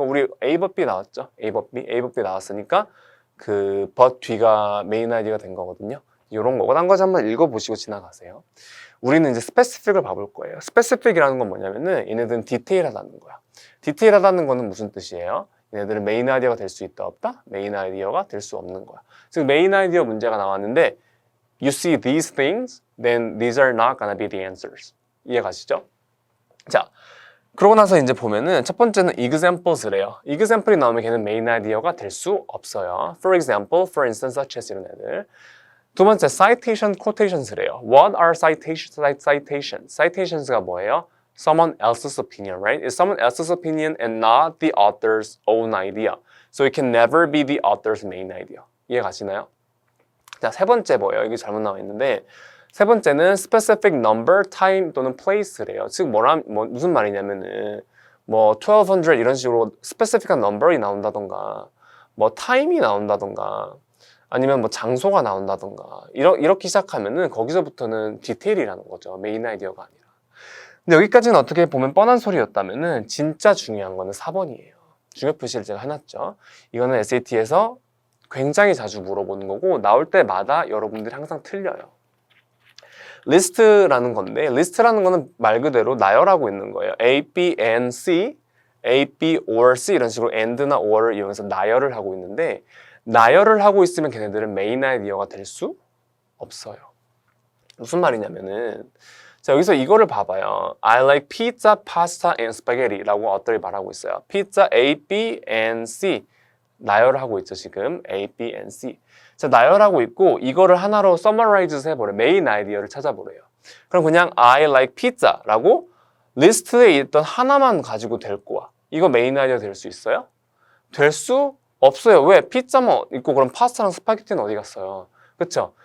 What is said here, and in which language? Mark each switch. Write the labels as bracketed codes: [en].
[ko] 그러니까 우리 A but B 나왔죠? A but B 나왔으니까 그 but 뒤가 메인 아이디어가 된 거거든요. 이런 거고, 딴 거지 한번 읽어보시고 지나가세요. 우리는 이제 스페시픽을 봐볼 거예요. 스페시픽이라는 건 뭐냐면은 얘네들은 디테일하다는 거야. 디테일하다는 거는 무슨 뜻이에요? 얘네들은 메인 아이디어가 될 수 있다 없다? 메인 아이디어가 될 수 없는 거야. 즉 메인 아이디어 문제가 나왔는데 [en] You see these things, then these are not gonna be the answers. [ko] 이해가시죠? 자, 그러고 나서 이제 보면은 첫 번째는 examples래요. example이 나오면 걔는 메인 아이디어가 될 수 없어요. [en] For example, for instance, such as [ko] 이런 애들. 두 번째, citation, quotations래요. [en] What are citations? [ko] Citations가 뭐예요? [en] Someone else's opinion, right? It's someone else's opinion and not the author's own idea. So it can never be the author's main idea. [ko] 이해 가시나요? 자, 세 번째 뭐예요? 이게 잘못 나와 있는데 세 번째는 specific number, time 또는 place래요. 즉 무슨 말이냐면은 뭐 1200 이런 식으로 specific한 number이 나온다던가 뭐 time이 나온다던가 아니면 뭐 장소가 나온다던가 이렇게 시작하면은 거기서부터는 디테일이라는 거죠. 메인 아이디어가 아니라. 근데 여기까지는 어떻게 보면 뻔한 소리였다면은 진짜 중요한 거는 4번이에요. 중요 표시를 제가 해놨죠. 이거는 SAT에서 굉장히 자주 물어보는 거고 나올 때마다 여러분들이 항상 틀려요. 리스트라는 건데 리스트라는 거는 말 그대로 나열하고 있는 거예요. A, B, and C, A, B, or C 이런 식으로 and나 or를 이용해서 나열을 하고 있는데 나열을 하고 있으면 걔네들은 메인 아이디어가 될 수 없어요. 무슨 말이냐면은 자 여기서 이거를 봐봐요. [en] I like pizza, pasta, and spaghetti [ko] 라고 어떨이 말하고 있어요. pizza A, B, and C 나열을 하고 있죠 지금 A, B, and C. 자 나열하고 있고 이거를 하나로 summarize 해보래. 메인 아이디어를 찾아보래요. 그럼 그냥 [en] I like pizza [ko] 라고 리스트에 있던 하나만 가지고 될 거야. 이거 메인 아이디어 될 수 있어요? 될 수 없어요. 왜? 피자만 있고 그럼 파스타랑 스파게티는 어디 갔어요? 그쵸?